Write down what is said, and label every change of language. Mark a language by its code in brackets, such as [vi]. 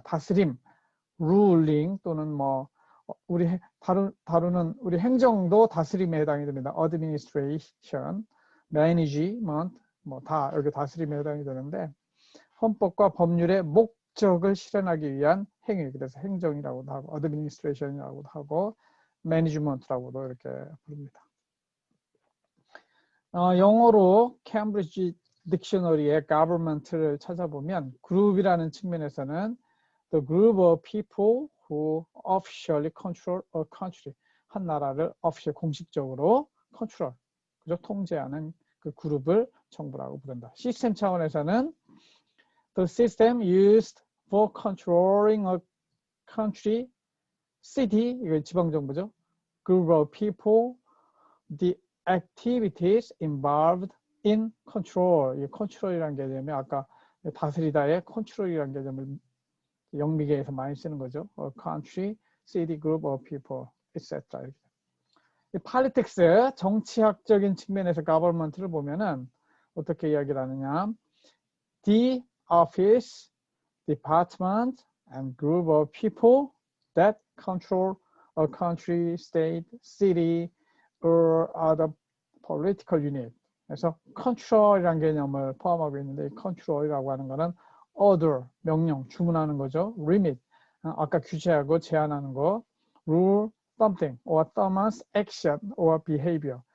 [ko] 다스림, ruling, 또는 우리 다루는 우리 행정도 다스림에 해당이 됩니다. [en] administration, management, [ko] 뭐 다 여기 다스림에 해당이 되는데 헌법과 법률의 목적을 실현하기 위한 행위, 그래서 행정이라고도 하고 어드미니스트레이션이라고도 하고 매니지먼트라고도 이렇게 부릅니다. 영어로 캠브리지 딕셔너리의 government를 찾아보면 그룹이라는 측면에서는 [en] the group of people who officially control a country, [ko] 한 나라를 official 공식적으로 control, 그죠? 통제하는 그 그룹을 정부라고 부른다. [en] 시스템 차원에서는 the system used for controlling a country, city, [ko] 이거 지방정부죠. [en] group of people, the activities involved in control. [ko] 이 control이라는 개념이 아까 다스리다의 control이라는 개념을 영미계에서 많이 쓰는 거죠. [en] A country, city, group of people, etc. [ko] 이 politics, 정치학적인 측면에서 government를 보면은 어떻게 이야기를 하느냐. [en] The office, department, and group of people that control a country, state, city, or other political unit. [ko] 그래서 control이라는 개념을 포함하고 있는데 이 control이라고 하는 거는 order, 명령, 주문하는 거죠. limit, 아까 규제하고 제한하는 거. [en] rule, something, or someone's action or behavior.